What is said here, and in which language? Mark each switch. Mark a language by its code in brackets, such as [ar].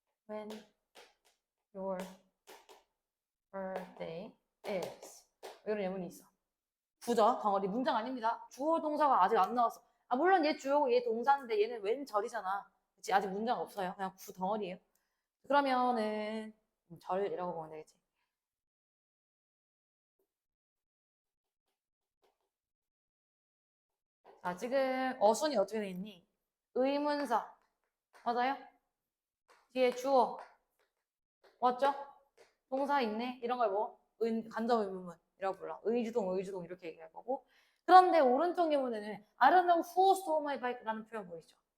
[en] When your birthday is [ko] 이런 예문이 있어. 부저 덩어리 문장 아닙니다. 주어 동사가 아직 안 나왔어. 물론 얘 주어고 얘 동사인데 얘는 웬 절이잖아. 그치? 아직 문장 없어요. 그냥 구 덩어리예요. 그러면은 절이라고 보면 되겠지. 자, 지금 어순이 어떻게 돼 있니? 의문사 맞아요? 뒤에 주어 왔죠? 동사 있네? 이런 걸 뭐? 간접 의문문이라고 불러. 의주동, 의주동 이렇게 얘기할 거고. 그런데 오른쪽 예문에는 [en] I don't know who stole my bike [ko] 라는 표현 보이죠?